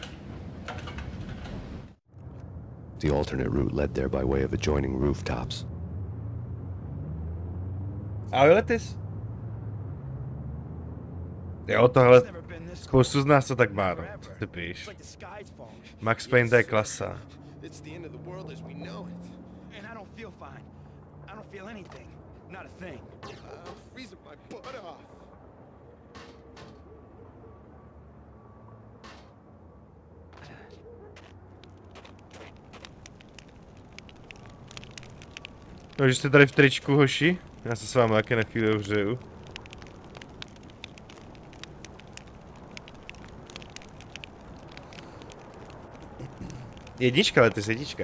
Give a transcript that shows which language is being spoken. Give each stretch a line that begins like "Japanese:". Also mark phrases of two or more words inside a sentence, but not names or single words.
English: The alternate route led there by way of adjoining rooftops. Auletis?
Czech: Jo, tohle spoustu z nás to tak má, no. Ty píš. Max Payne, to je klasa.
English: It's the end of the world as we know it. And I don't feel fine. I don't feel anything. Not a thing. Freezing my butt off.
Czech: No, že jste tady v tričku, hoši? Já se s vámi taky na chvíli ohřeju. Jednička, Letis, jednička.